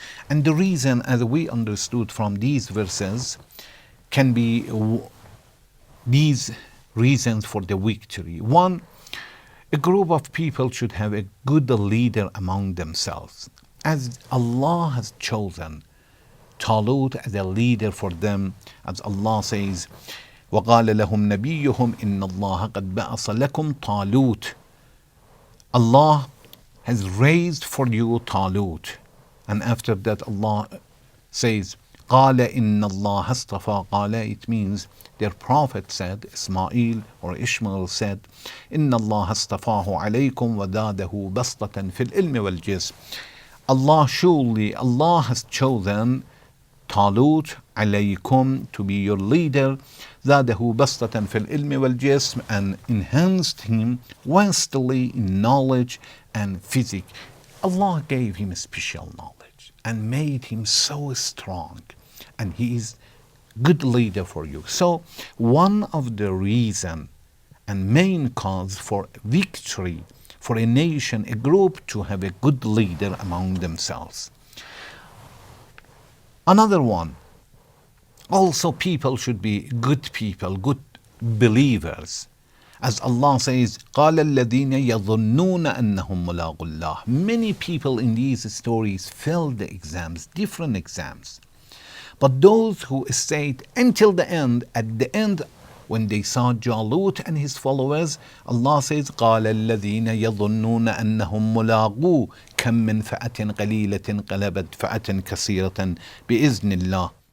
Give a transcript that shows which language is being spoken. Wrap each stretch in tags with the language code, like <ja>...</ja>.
<en>And the reason, as we understood from these verses, can be these reasons for the victory. One, a group of people should have a good leader among themselves. As Allah has chosen Talut as a leader for them, as Allah says,</en> <ar>وقال لهم نبيهم إن الله قد بعث لكم طالوت.</ar> <en>Allah has raised for you Talut. And after that Allah says,</en> <ar>قال إن الله اصطفى.</ar> <en>قال, it means their prophet said, Ismail or Ishmael said,</en> <ar>إن الله اصطفاه عليكم وزاده بسطة في العلم والجسم.</ar> <en>Surely Allah has chosen Talut alaykum to be your leader,</en> <ar>زاده بسطة في العلم والجسم,</ar> <en>and enhanced him vastly in knowledge and physics. Allah gave him a special knowledge and made him so strong, and he is good leader for you. So one of the reason and main cause for victory for a nation, a group, to have a good leader among themselves. Another one, also people should be good people, good believers. As Allah says,</en> <ar>قَالَ الَّذِينَ يَظُنُّونَ أَنَّهُمْ مُلَاقُو اللَّهِ.</ar> <en>Many people in these stories failed the exams, different exams. But those who stayed until the end, at the end, when they saw Jalut and his followers, Allah says,</en> <ar>قَالَ الَّذِينَ يَظُنُّونَ أَنَّهُمْ مُلَاقُو كَمْ مِنْ فَأَةٍ قَلِيلَةٍ قَلَبَتْ فَأَةً كَثِيرَةً بِإِذْنِ اللَّهِ.</ar>